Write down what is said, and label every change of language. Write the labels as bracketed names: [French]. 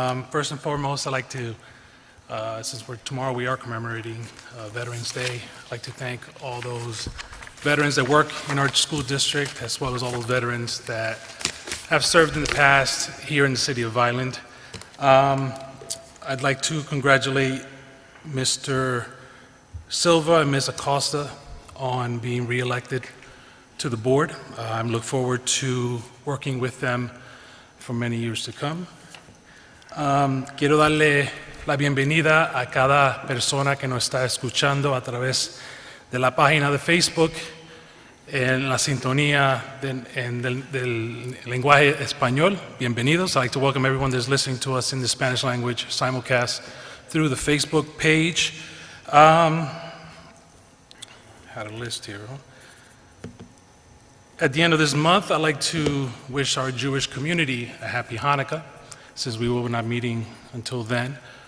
[English] First and foremost, I'd like to, since tomorrow we are commemorating Veterans Day, I'd like to thank all those veterans that work in our school district, as well as all those veterans that have served in the past here in the city of Vineland. I'd like to congratulate Mr. Silva and Ms. Acosta on being reelected to the board. I look forward to working with them for many years to come. [Spanish] Quiero darle la bienvenida a cada persona que nos está escuchando a través de la página de Facebook en la sintonía del lenguaje español. Bienvenidos. [English] I'd like to welcome everyone that's listening to us in the Spanish language simulcast through the Facebook page. Had a list here. At the end of this month, I'd like to wish our Jewish community a happy Hanukkah, since we will not meeting until then.